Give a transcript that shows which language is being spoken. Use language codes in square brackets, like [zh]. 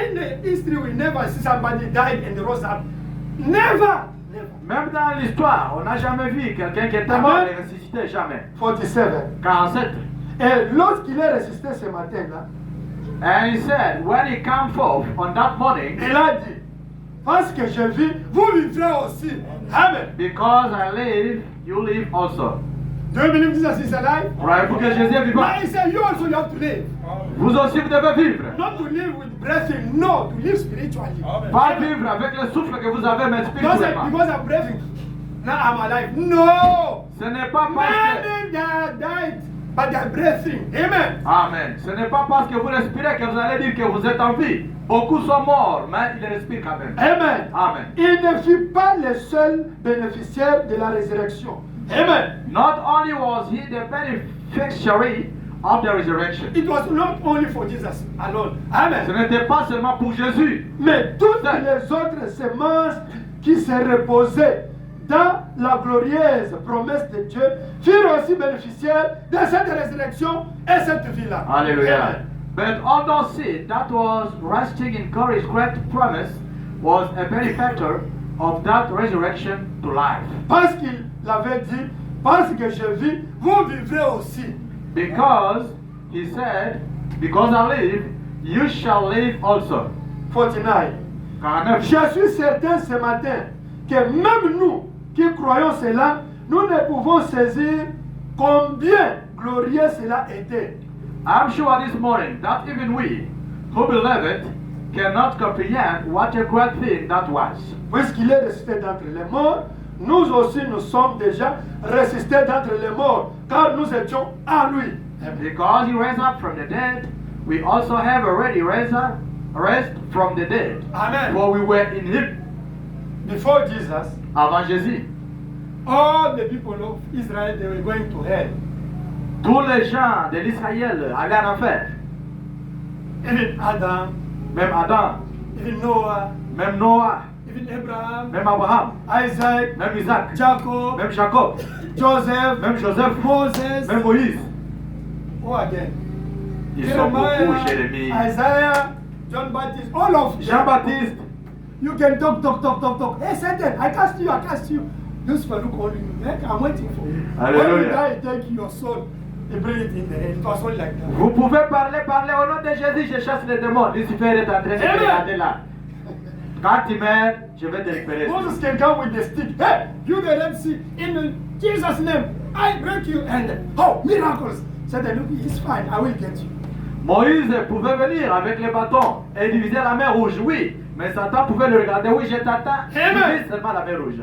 [en] In the history, we never see somebody died and rose up. Never. Never. [fr] Même dans l'histoire, on n'a jamais vu quelqu'un qui était Amen. mort et ressuscité, jamais. 47. 47. Et lorsqu'il est ressuscité ce matin-là, [en] And he said, when he came forth on that morning, [fr] il a dit, parce que je vis, vous vivrez aussi. Amen. [en] because I live, you live also. Do you believe Jesus is alive? [fr] Croyez-vous que Jésus est vivant? [en] But he said, you also have to live. [fr] Vous aussi, vous devez vivre. [en] Not to live with breathing, no, to live spiritually. [fr] Pas vivre avec le souffle que vous avez, mais [en] Because, [fr] spirituellement. [en] because I'm breathing, now I'm alive. No! [fr] Ce n'est pas parce que... [en] Many that died, but they're breathing. Amen. Amen. [fr] Ce n'est pas parce que vous respirez que vous allez dire que vous êtes en vie. Beaucoup sont morts, mais ils respirent quand même. Amen. Amen. Il ne fut pas le seul bénéficiaire de la résurrection. Amen. [en] Not only was he the beneficiary of the resurrection, It was not only for Jesus alone. [fr] ce Amen. n'était pas seulement pour Jésus, Mais toutes les autres semences qui se reposaient dans la glorieuse promesse de Dieu furent aussi bénéficiaires de cette résurrection et cette vie-là. Hallelujah. Amen. [en] But all those seed that was resting in God's great promise was a benefactor of that resurrection to life. [fr] Parce qu'il l'avait dit, parce que je vis, vous vivrez aussi. [en] Because he said, because I live, you shall live also. 49. 49. [fr] Je suis certain ce matin que même nous qui croyons cela, nous ne pouvons saisir combien glorieux cela était. [en] I'm sure this morning that even we who believe it cannot comprehend what a great thing that was. [fr] Puisqu'il est ressuscité d'entre les morts, nous aussi nous sommes déjà ressuscités d'entre les morts, car nous étions en lui. [en] Because he raised up from the dead, we also have already raised from the dead. Amen. For we were in him. Before Jesus, [fr] Avant Jésus, [en] all the people of Israel, they were going to hell. [fr] tous les gens de l'Israël allaient en enfer. [en] Even Adam, [fr] Même Adam, [en] even Noah, [fr] même Noah, [en] even Abraham, [fr] même Abraham, [en] Isaac, [fr] même Isaac, [en] Jacob, [fr] même Jacob, [en] Joseph, [fr] même Joseph, [en] Moses, [fr] même Moïse. [en] who again? [fr] Ils sont beaucoup, Jérémie. [en] Isaiah, John Baptist, all of them. [fr] Jean-Baptiste, [en] You can talk. Hey, Satan, I cast you. Lucifer look on you. Like, I'm waiting for you. Hallelujah. When you die, take your soul, they bring it in the hell. It was all like that. [fr] vous pouvez parler au nom de Jésus, je chasse les démons. Lucifer est en train de Amen. regarder là. Quand tu meurs, je vais te récupérer. [en] Moses can come with the stick. Hey, you the Red Sea, in Jesus' name, I break you. And oh, miracles. Satan, look, it's fine. I will get you. [fr] Moïse pouvait venir avec les bâtons et diviser la mer rouge, oui. Mais Satan pouvait le regarder, oui, je t'attends. Amen. Divise seulement la mer rouge.